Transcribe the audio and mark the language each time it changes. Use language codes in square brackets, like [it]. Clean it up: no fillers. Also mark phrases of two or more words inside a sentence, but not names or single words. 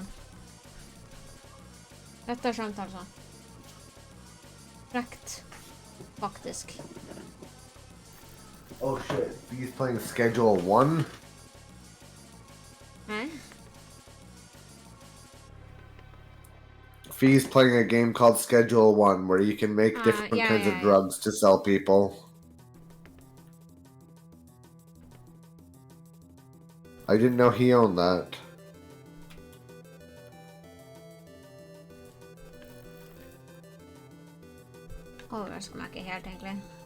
[no] Dette er skjønt, altså. Frekt. Faktisk. [en] Oh shit, he's playing Schedule 1? [no] Hæ? [en] Fee's playing a game called Schedule 1 where you can make different kinds of drugs to sell people. I didn't know he owned that. [no] Overrasker meg ikke helt, egentlig.